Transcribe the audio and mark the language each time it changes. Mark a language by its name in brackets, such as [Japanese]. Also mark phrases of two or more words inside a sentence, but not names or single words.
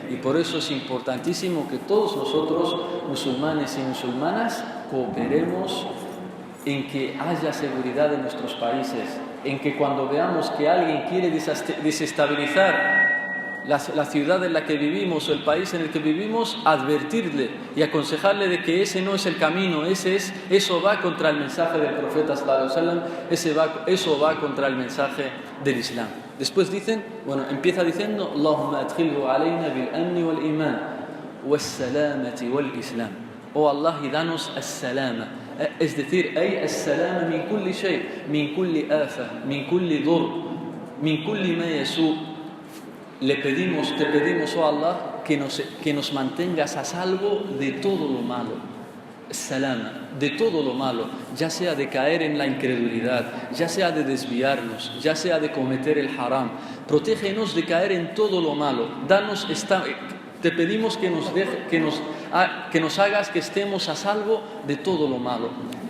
[Spanish] Y por eso es importantísimo que todos nosotros, musulmanes y musulmanas, cooperemos en que haya seguridad en nuestros países, en que cuando veamos que alguien quiere desestabilizar la ciudad en la que vivimos o el país en el que vivimos, advertirle y aconsejarle de que ese no es el camino, eso va contra el mensaje del profeta [Arabic] صلى الله عليه وسلم, [Spanish] eso va contra el mensaje del Islam. Después empieza diciendo: [Arabic] اللهم أدخله علينا بالأمن والإيمان والسلامة والإسلام. [Spanish] Oh Allah, y danos [Arabic] السلامة, [Spanish] es decir, [Arabic] أي السلامة من كل شيء، من كل آفة، من كل ضر، من كل ما يسوء. [Spanish] Te pedimos, oh Allah, que nos mantengas a salvo de todo lo malo. Salama, de todo lo malo, ya sea de caer en la incredulidad, ya sea de desviarnos, ya sea de cometer el haram. Protégenos de caer en todo lo malo. Te pedimos que nos hagas que estemos a salvo de todo lo malo.